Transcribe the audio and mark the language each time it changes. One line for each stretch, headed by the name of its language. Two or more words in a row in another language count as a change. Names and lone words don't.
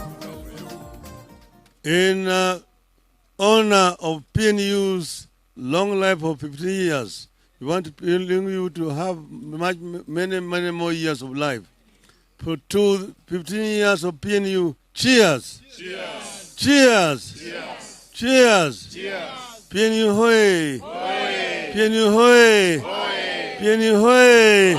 English: In honor of PNU's long life of 50 years, we want you to have many more years of life. For 15 years of PNU, cheers. Cheers. Cheers. Cheers. Cheers. Cheers. PNU hoye. Hoye. PNU hoye. Hoye. PNU hoye.